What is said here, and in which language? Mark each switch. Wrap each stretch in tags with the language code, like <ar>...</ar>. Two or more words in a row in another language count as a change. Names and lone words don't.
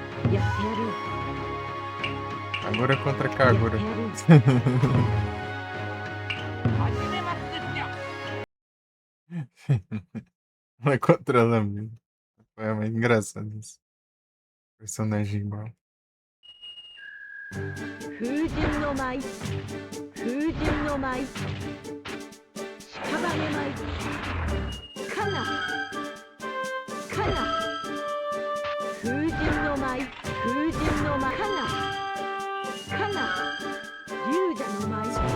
<pt>Kagura contra Kagura.</pt> <ja>始めますですよ</ja> <pt>Uma contra ela mesmo. É muito engraçado isso. Personagem igual.</pt> <ja>風神の舞風神の舞屍舞カナカナ風神の舞風神の舞カナカナ龍蛇の舞</ja>